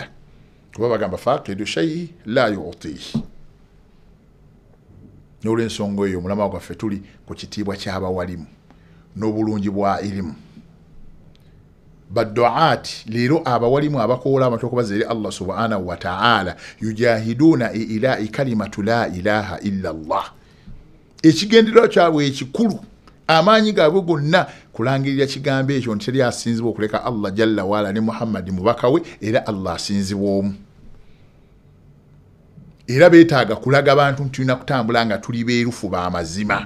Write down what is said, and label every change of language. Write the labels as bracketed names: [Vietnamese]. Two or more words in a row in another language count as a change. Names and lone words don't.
[Ganda] Kuba bagamba [Arabic] فاقد الشيء لا يعطيه. [Ganda] N'olw'ensonga eyo mulama gwaffe tuli ku kitiibwa ky'abawalimu n'obulungi bwa ilimu. Baddu'aati leero abawalimu abakoola abantu okubaza eri Allah [Arabic] سبحانه وتعالى يجاهدون إلى كلمة لا إله إلا الله. [Ganda] Ekigendererwa kyabwe ekikulu amaanyi gaabwe gonna kulangirira kigambo ekyo nti teri asinzibwa okuleka Allah [Arabic] جل وعلا [Ganda] ne Muhammad mubaka we era Allah asinzibwa omu. Era beetaaga kulaga abantu nti tulina kutambula nga tuli beerufu b'amazima.